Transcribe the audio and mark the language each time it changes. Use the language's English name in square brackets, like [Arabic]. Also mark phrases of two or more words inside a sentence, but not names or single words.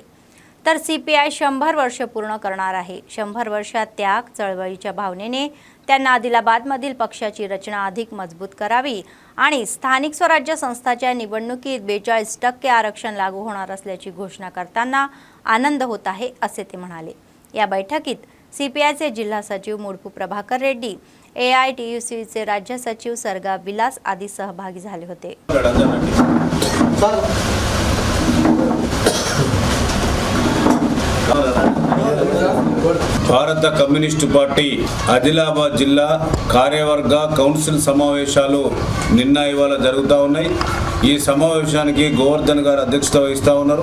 [Marathi] तर सीपीआय 100 वर्ष पूर्ण करणार आहे. 100 वर्षात त्याग चळवळीच्या भावनेने त्यांना आदिलाबादमधील पक्षाची रचना अधिक मजबूत करावी आणि स्थानिक स्वराज्य संस्थाच्या निवडणुकीत 42% आरक्षण लागू होणार असल्याची घोषणा करताना आनंद होत आहे असे ते म्हणाले. या बैठकीत सीपीआयचे जिल्हा सचिव मुडपू प्रभाकर रेड्डी, एआयटीयूसीचे राज्य सचिव सरगा विलास आदी सहभागी झाले होते. [Telugu] భారత కమ్యూనిస్టు పార్టీ ఆదిలాబాద్ జిల్లా కార్యవర్గ కౌన్సిల్ సమావేశాలు నిన్న ఇవాళ జరుగుతూ ఉన్నాయి. ఈ సమావేశానికి గోవర్ధన్ గారు అధ్యక్షత వహిస్తూ ఉన్నారు.